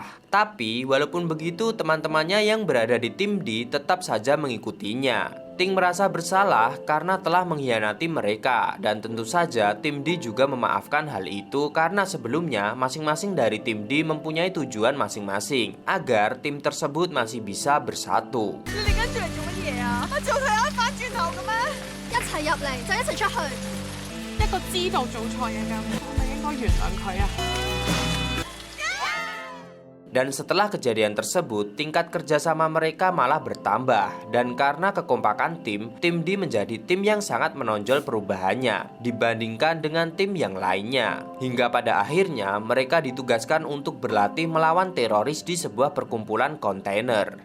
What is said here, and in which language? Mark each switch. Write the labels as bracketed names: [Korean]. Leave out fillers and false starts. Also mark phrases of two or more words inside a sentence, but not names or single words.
[Indonesian] Tapi walaupun begitu teman-temannya yang berada di tim D tetap saja mengikutinya. Ting merasa bersalah karena telah mengkhianati mereka dan tentu saja tim D juga memaafkan hal itu karena sebelumnya masing-masing dari tim D mempunyai tujuan masing-masing agar tim tersebut masih bisa bersatu. [Cantonese] 你哋跟住嚟做乜嘢啊？做佢可以反轉頭嘅咩？一齊入嚟就一齊出去。一個知道做錯嘢嘅人，我咪應該原諒佢啊！ [Indonesian] Dan setelah kejadian tersebut, tingkat kerjasama mereka malah bertambah. Dan karena kekompakan tim D menjadi tim yang sangat menonjol perubahannya dibandingkan dengan tim yang lainnya. Hingga pada akhirnya mereka ditugaskan untuk berlatih melawan teroris di sebuah perkumpulan kontainer.